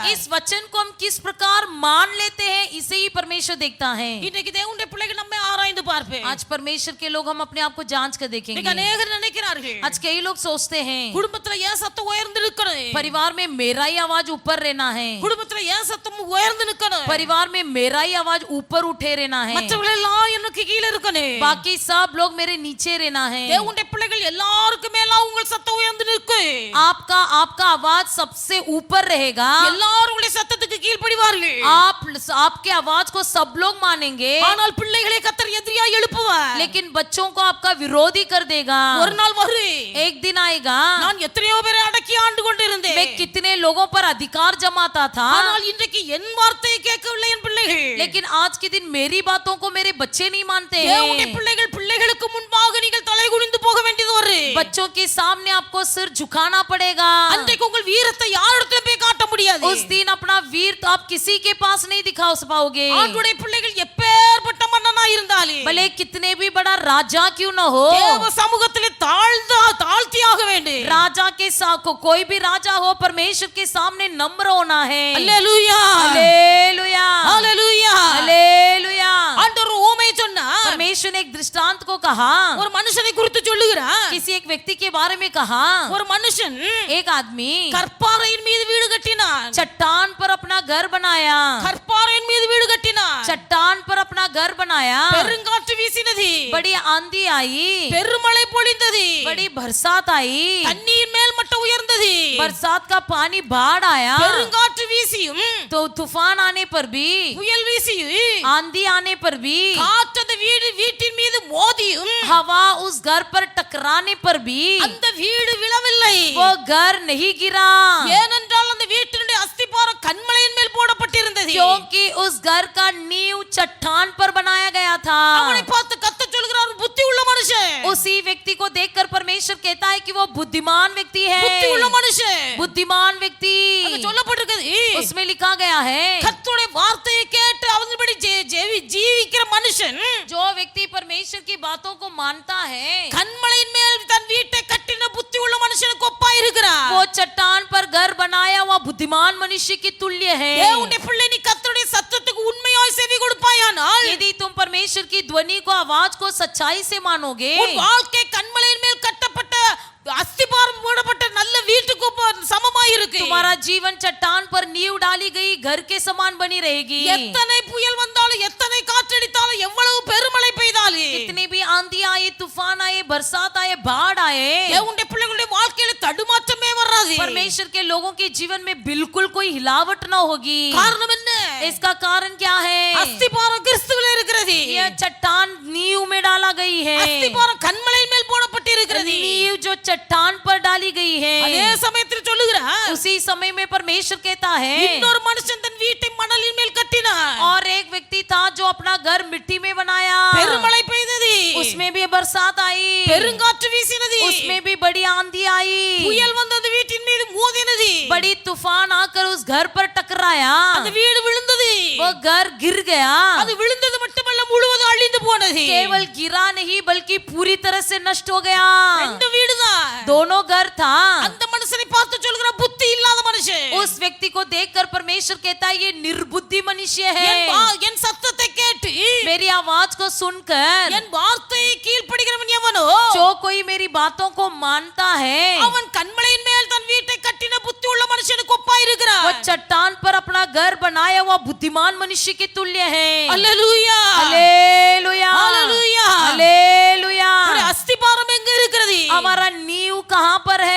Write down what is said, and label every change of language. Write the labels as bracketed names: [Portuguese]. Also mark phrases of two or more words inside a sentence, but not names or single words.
[Hindi] इस वचन को हम किस प्रकार मान लेते हैं इसे ही परमेश्वर देखता है। [Tamil] இன்னைக்கு தேவனுடைய பிள்ளைகள் நம்மை ஆராய்ந்து பார்ப்பேன். [Hindi] आज परमेश्वर के लोग हम अपने आप को जांच कर [Tamil] இன்னைக்கு [Hindi] देखेंगे। [Tamil] अनेகர் நினைக்கிறார்கள் [Hindi] आज कई लोग सोचते हैं [Tamil] குடும்பத்துல ஏன் சத்தம் உயர்ந்து நிக்கணும், [Hindi] परिवार में मेरा ही आवाज ऊपर रहना है, [Tamil] குடும்பத்துல ஏன் சத்தம் உயர்ந்து நிக்கணும், [Hindi] परिवार में मेरा ही आवाज ऊपर उठे रहना है, [Tamil] மற்றவர்கள் எல்லாம் எனக்கு கீழே இருக்கணும். [Hindi] बाकी सब लोग मेरे नीचे रहना है। [Tamil] தேவனுடைய பிள்ளைகள் எல்லாருக்கும் மேல உங்கள் சத்தம் உயர்ந்து நிற்கும். [Hindi] आपका आवाज सबसे ऊपर रहेगा। [Tamil] எல்லாரும் உங்களுடைய சத்தத்துக்கு கீழ்ப்படிவார்கள். [Hindi] आपके आवाज को सब लोग मानेंगे, [Tamil] ஆனால் பிள்ளைகளை கர்த்தர் எதிரியாய் எழுப்புவார். [Hindi] लेकिन बच्चों को आपका विरोधी कर देगा। [Tamil] ஒரு நாள் வரும், [Hindi] एक दिन आएगा [Tamil] நான் எத்தனையோ பேரை அடக்கி ஆண்டு கொண்டிருந்தேன், [Hindi] मैं कितने लोगों पर अधिकार जमाता था, [Tamil] ஆனால் இன்றைக்கு என் வார்த்தையை கேட்கவில்லை என் பிள்ளைகள். [Hindi] लेकिन आज के दिन मेरी बातों को मेरे बच्चे नहीं मानते [Tamil] தேவனுடைய [Hindi] हैं। [Tamil] பிள்ளைகள் பிள்ளைகளுக்கு முன்பாக நீங்கள் தலை குனிந்து போக வேண்டியது வரும். [Hindi] बच्चों के सामने आपको सिर झुकाना पड़ेगा। [Tamil] அன்றைக்கு உங்கள் வீரத்தை யாரிடத்திலும் போய் காட்ட முடியாது. [Hindi] उस दिन अपना वीर तो आप किसी के पास नहीं दिखा पाओगे। [Tamil] ஆண்டுடைய பிள்ளைகள் எப்பேற்பட்ட மன்னனா இருந்தாலும் [Hindi] भले कितने भी बड़ा राजा क्यों न हो, [Tamil] தேவ சமூகத்திலே தாழ்த்தியாக வேண்டும். [Hindi] राजा के साथ कोई भी राजा हो परमेश्वर के सामने नम्र होना है। [Tamil] அல்லேலூயா [Hindi] हालेलुया [Tamil] அல்லேலூயா. [Hindi] हालेलुया। [Tamil] ஆண்டவர் ஊமை சொன்னார். [Hindi] परमेश्वर ने एक दृष्टांत को कहा, [Tamil] ஒரு மனுஷனை குறித்து சொல்லுகிறார். [Hindi] किसी एक व्यक्ति के बारे में कहा, [Tamil] ஒரு மனுஷன் [Hindi] एक आदमी [Tamil] கற்பாறையின் மீது வீடு கட்டினான். [Hindi] चट्टान पर अपना घर बनाया, [Tamil] கற்பாறையின் மீது வீடு கட்டினான். [Hindi] चट्टान पर अपना घर बनाया, [Tamil] பெருங்காற்று வீசினது, [Hindi] बड़ी आंधी आई, [Tamil] பெருமழை பொழிந்தது, [Hindi] बड़ी बरसात आई, [Tamil] தண்ணீர் மேல் மட்டம் உயர்ந்தது, [Hindi] बरसात का पानी बाढ़ आया, [Tamil] பெருங்காற்று வீசியும் [Hindi] तो तूफान आने पर भी, [Tamil] புயல் வீசியும் [Hindi] आंधी आने पर भी, [Tamil] காற்று அந்த வீட்டின் மீது மோதியும் [Hindi] हवा उस घर पर टकराने पर भी [Tamil] அந்த வீடு விழவில்லை. [Hindi] वो घर नहीं गिरा, [Tamil] ஏனென்றால் அந்த வீட்டினுடைய அஸ்திபாரம் கன்மலையின் மேல் போடப்பட்டிருந்தது. [Hindi] क्योंकि उस घर का नींव चट्टान पर बनाया गया था। [Tamil] அவனை பார்த்து கர்த்தர் சொல்கிறார், புத்தி உள்ள மனுஷன், [Hindi] उसी व्यक्ति को देखकर परमेश्वर कहता है कि वो बुद्धिमान व्यक्ति [Tamil] புத்தி உள்ள [Hindi] है। [Tamil] மனுஷன். [Hindi] बुद्धिमान व्यक्ति [Tamil] அங்க சொல்லப்பட்டிருக்கிறது, [Hindi] उसमें लिखा गया है, [Tamil] கர்த்தருடைய வார்த்தையை கேட்டு அவன்படி ஜீவிக்கிற மனுஷன் [Hindi] जो व्यक्ति परमेश्वर की बातों को मानता है [Tamil] கன்மலையின் மேல் தன் வீட்டை கட்டின புத்தி உள்ள மனுஷனுக்கு ஒப்பா இருக்கிறார். [Hindi] वो चट्टान पर घर बनाया हुआ बुद्धिमान मनुष्य की तुल्य है। [Tamil] தேவனுடைய பிள்ளை, நீ கர்த்தருடைய சத்தத்துக்கு உண்மையாய் செவி கொடுப்பாயானால் [Hindi] यदि तुम परमेश्वर की ध्वनि को आवाज को सच्चाई से मानोगे, [Tamil] உன் வாழ்க்கை கன்மலையின் மேல் கட்டப்பட்ட அஸ்திபாரம் போடப்பட்ட நல்ல வீட்டுக்கு சமமாய் இருக்கு. [Hindi] तुम्हारा जीवन चट्टान पर नींव डाली गई घर के समान बनी रहेगी। [Tamil] எத்தனை புயல் வந்தாலும், எத்தனை காற்றடித்தாலும், எவ்வளவு பெருமழை பெய்தாலும், [Hindi] कितनी भी आंधी आए, तूफान आए, बरसात आए, बाढ़ आए, [Tamil] தேவனுடைய பிள்ளைகளுடைய வாழ்க்கையில தடுமாற்றமே வராது. [Hindi] परमेश्वर के लोगों के जीवन में बिल्कुल कोई हिलावट न होगी। [Tamil] காரணம் என்ன? [Hindi] इसका कारण क्या है? [Tamil] அஸ்திபாரம் கிறிஸ்துவில் இருக்கிறது. [Hindi] यह चट्टान नींव में डाला गई है। [Tamil] அஸ்திபாரம் கன்மலையின் மேல் போடப்பட்டு இருக்கிறது. [Hindi] नींव जो चट्टान पर डाली गई [Tamil] அதே [Hindi] है, [Tamil] சமயத்தில் சொல்லுகிறார், [Hindi] उसी समय में परमेश्वर कहता है, [Tamil] இன்னொரு மனுஷன் தன் வீட்டை மணலின் மேல் கட்டினான். [Hindi] और एक व्यक्ति था जो अपना घर मिट्टी में बनाया, [Tamil] பெருமழை பெய்தது, [Hindi] उसमें भी बरसात आई, [Tamil] பெருங்காற்று வீசினது, [Hindi] उसमें भी बड़ी आंधी आई, [Tamil] புயல் வந்து அந்த வீட்டின் மீது மோதினது, [Hindi] बड़ी तूफान आकर उस घर पर टकराया, [Tamil] அந்த வீடு விழுந்தது. [Hindi] वो घर गिर गया। [Tamil] அது விழுந்தது மட்டுமல்ல, முழுவதும் அழிந்து போனது. [Hindi] केवल गिरा नहीं बल्कि पूरी तरह से नष्ट हो गया। [Tamil] ரெண்டு வீடுதான். [Hindi] दोनों घर था। [Tamil] அந்த மனுஷனை பார்த்து சொல்கிற, புத்தி இல்லாத மனுஷன், [Hindi] उस व्यक्ति को देखकर परमेश्वर कहता है ये निर्बुद्धि मनुष्य [Tamil] என் [Hindi] है। [Tamil] என் சத்தத்தை கேட்டு [Hindi] मेरी आवाज को सुनकर [Tamil] என் வார்த்தையை கீழ்ப்படிகிறவன் எவனோ [Hindi] जो कोई मेरी बातों को मानता है, [Tamil] அவன் கன்மலையின் மேல் தன் வீட்டை கட்டின புத்தி உள்ள மனுஷனுக்கு ஒப்பா [Hindi] वो [Tamil] இருக்கிறான். [Hindi] चट्टान पर अपना घर बनाया हुआ बुद्धिमान मनुष्य के तुल्य है। [Tamil] அல்லேலூயா [Hindi] हालेलुया हालेलुया। हालेलुया। [Tamil] உன்னுடைய அஸ்திபாரம் எங்க இருக்கிறது? [Hindi] हमारा नींव कहाँ पर है?